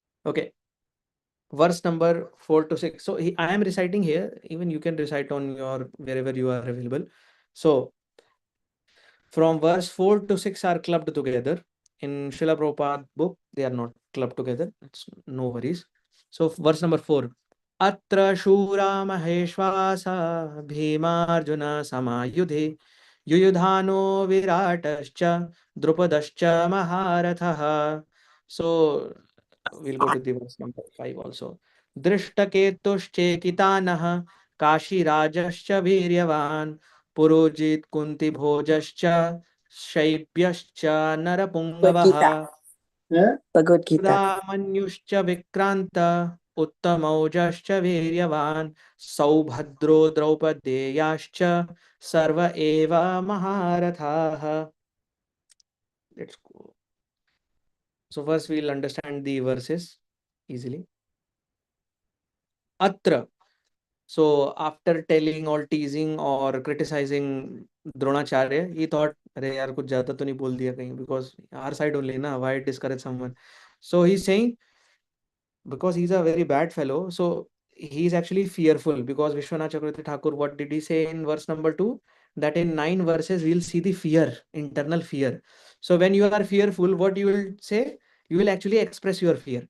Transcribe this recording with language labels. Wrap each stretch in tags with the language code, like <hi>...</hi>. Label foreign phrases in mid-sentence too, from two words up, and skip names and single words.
<en>Okay. verse number 4 to 6. So I am reciting here, even you can recite on your wherever you are available. So from verse 4 to 6 are clubbed together. In Srila Prabhupada book, they are not clubbed together. It's no worries. So verse number 4.</en> <sa>अत्र शूरा महेष्वासा भीमार्जुन समायुधि युयुधानो विराटश्च द्रुपदश्च महारथः.</sa> <en>So we'll go to the verse number 5 also.</en> <sa>धृष्टकेतुश्चेकितानः काशिराजश्च वीर्यवान् पुरुजित् कुन्ति भोजश्च शैब्यश्च Bhagavad Gita. Narapungavaha Bhagavad Gita. मन्युश्च विक्रान्त उत्तमौजाश्च वीर्यवान् सौभद्रो द्रौपदेयाश्च सर्व एव महारथाः.</sa> <en>Let's go. So first we'll understand the verses easily. Atra. So after telling or teasing or criticizing Dronacharya, he thought,</en> <hi>"अरे यार कुछ ज्यादा तो नहीं बोल दिया कहीं?"</hi> <en>Because our side only na, why discourage someone? So he's saying, because he's a very bad fellow, so he's actually fearful. Because Vishwanath Chakravarti Thakur, what did he say in verse number 2? That in 9 verses we'll see the fear, internal fear. So when you are fearful, what you will say? You will actually express your fear.</en>